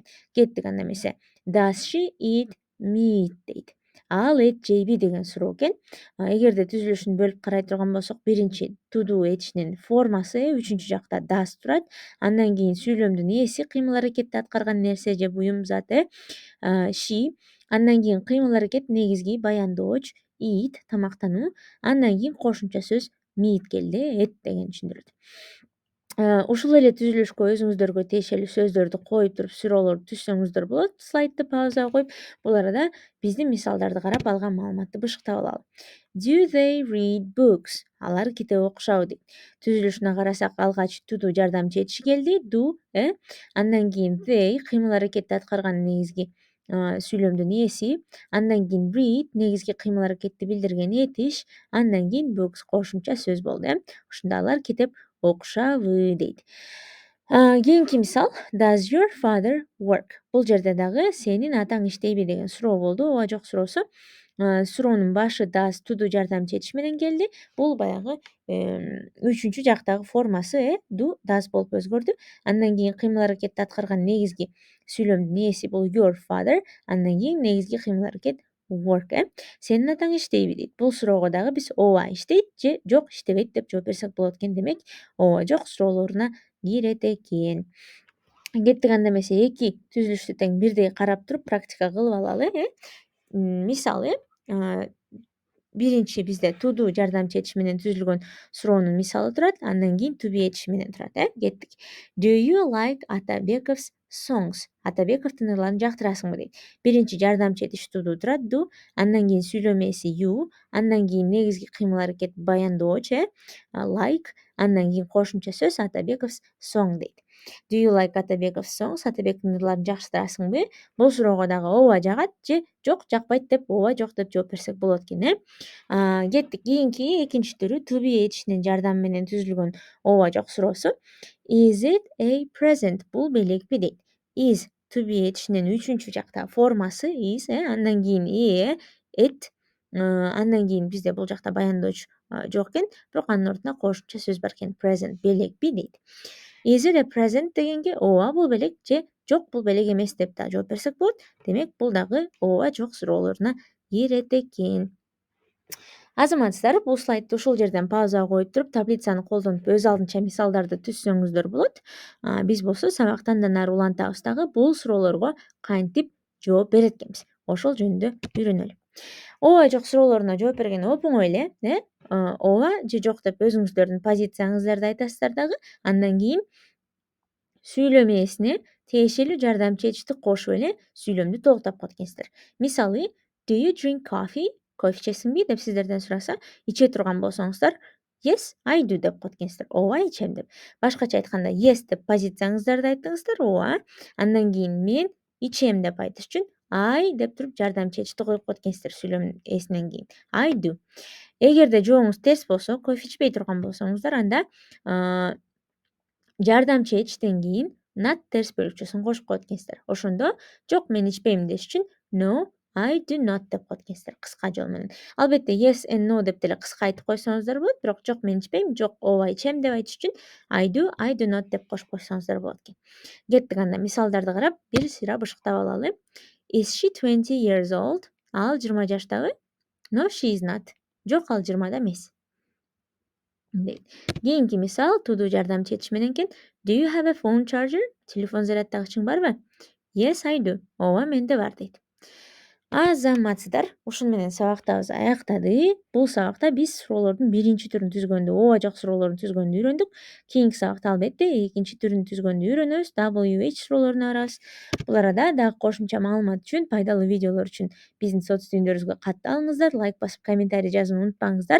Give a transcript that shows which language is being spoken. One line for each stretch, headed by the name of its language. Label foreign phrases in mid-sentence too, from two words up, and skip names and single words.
Kyrgyz: Кеттик анда эмесе.
English: Does she eat meat дейт.
Kyrgyz: Ал эт жейби деген суроо экен. Эгерде түзүлүшүн бөлүп карай турган болсок, биринчи to'ду этишинин формасы, үчүнчү жакта does турат. Андан кийин сүйлөмдүн ээси, кыймыл аракетти аткарган нерсе же буюм зат, she. Андан кийин кыймыл аракет негизги баяндооч eat тамактануу. Андан кийин кошумча сөз meat келди, эт деген түшүндүрөт. Ушул эле түзүлүшкө өзүңүздөргө тиешелүү сөздөрдү коюп туруп суроолорду түзсөңүздөр болот. Слайдты паузага коюп, бул арада биздин мисалдарды карап алган маалыматты бышыктап алалы.
English: Do they read books?
Kyrgyz: Алар китеп окушабы дейт. Түзүлүшүнө карасак, алгач to'ду жардамчы этиши келди, do, андан кийин they кыймыл аракетти аткарган негизги сүйлөмдүн ээси, андан кийин read негизги кыймыл-аракетти билдирген этиш, андан кийин books кошумча сөз болду. Ушунда алар китеп окушабы дейт. Кийинки мисал
English: does your father work?
Kyrgyz: Бул жерде дагы сенин атаң иштейби деген суроо болду. Ооба жок суроосу. Суроонун башы does туду жардамчы этиш менен келди. Бул баягы үчүнчү жактагы формасы
English: do does
Kyrgyz: болуп өзгөрдү. Андан кийин кыймыл-аракетти аткарган негизги сүйлөмдүн ээси бул
English: your father,
Kyrgyz: андан кийин негизги кыймыл-аракет work. Сенин атаң иштейби дейт. Бул суроого дагы биз ооба иштейт же жок иштебейт деп жооп берсек болот экен. Демек ооба жок суроолоруна кирет экен. Кеттик анда эмесе эки түзүлүштү тең бирдей карап туруп практика кылып алалы. Мисалы биринчи бизде туду жардамчы этиш менен түзүлгөн суроонун мисалы турат, андан кийин
English: to be
Kyrgyz: этиши менен турат. Кеттик.
English: Do you like Атабеков's songs?
Kyrgyz: Атабековдун ырларын жактырасыңбы дейт. Биринчи жардамчы этиш туду турат do, андан кийин сүйлөм ээси you, андан кийин негизги кыймыл-аракет баяндоочу like, андан кийин кошумча сөз Атабеков's song дейт.
English: Do you like Атабеков's songs?
Kyrgyz: Атабектин ырларын жактырасыңбы? Бул суроого дагы ооба жагат же жок жакпайт деп ооба жок деп жооп берсек болот экен. Кеттик. Кийинки экинчи түрү
English: to be
Kyrgyz: этишинин жардамы менен түзүлгөн ооба жок суроосу.
English: Is it a present?
Kyrgyz: Бул белекпи дейт.
English: Is to be
Kyrgyz: этишинин үчүнчү жактагы формасы is, андан кийин it, андан кийин бизде бул жакта баяндоочу жок экен, бирок анын ордуна кошумча сөз бар экен. Present белекпи дейт.
English: Is it a present
Kyrgyz: дегенге ооба бул белек же жок бул белек эмес деп да жооп берсек болот. Демек бул дагы ооба жок суроолоруна кирет экен. Азаматсыздар, бул слайдты ушул жерден паузага коюп туруп таблицаны колдонуп өз алдынча мисалдарды түзсөңүздөр болот. Биз болсо сабакты андан ары улантабыз дагы бул суроолорго кантип жооп берет экенбиз. Ошол жөнүндө үйрөнөлү. Ооба жок суроолоруна жооп берген оп-оңой эле, ооба же жок деп өзүңүздөрдүн позицияңыздарды айтасыздар дагы. Андан кийин сүйлөм ээсине тиешелүү жардамчы этишти кошуп эле сүйлөмдү толуктап коет экенсиздер. Мисалы,
English: do you drink coffee?
Kyrgyz: Кофе ичесиңби деп сиздерден сураса, иче турган болсоңуздар,
English: yes, I do
Kyrgyz: деп коет экенсиздер. Ооба ичем деп. Башкача айтканда yes деп позицияңыздарды айттыңыздар, ооба. Андан кийин мен ичем деп айтыш үчүн I деп туруп жардамчы этишти коюп коет экенсиздер сүйлөм ээсинен кийин.
English: I do.
Kyrgyz: Эгерде жообуңуз терс болсо, кофе ичпей турган болсоңуздар, анда жардамчы этиштен кийин not терс бөлүкчөсүн кошуп коет экенсиздер. Ошондо жок мен ичпейм деш үчүн
English: no, I do not
Kyrgyz: деп коет экенсиздер кыска жол менен. Албетте
English: yes and no
Kyrgyz: деп деле кыска айтып койсоңуздар болот, бирок жок мен ичпейм, жок ооба ичем деп айтыш үчүн
English: I do not
Kyrgyz: деп кошуп койсоңуздар болот экен. Кеттик анда мисалдарды карап, бир сыйра бышыктап алалы.
English: Is she 20 years old?
Kyrgyz: Ал 20 жаштабы?
English: No, she is not.
Kyrgyz: Жок, ал 20да эмес. Кийинки мисал туду жардамчы этиш менен экен.
English: Do you have a phone charger?
Kyrgyz: Телефон зарядтагычың барбы?
English: Yes, I do.
Kyrgyz: Ооба, менде бар дейт. Азаматсыздар, ушун менен сабактабыз аяктады. Бул сабакта биз суроолордун биринчи түрүн түзгөндү, ооба жок суроолорун түзгөндү үйрөндүк. Кийинки сабакта албетте экинчи түрүн түзгөндү үйрөнөбүз. WH суроолоруна барабыз. Бул арада дагы кошумча маалымат үчүн, пайдалуу видеолор үчүн биздин соц түйүндөрүбүзгө катталыңыздар, лайк басып, комментарий жазууну унутпаңыздар.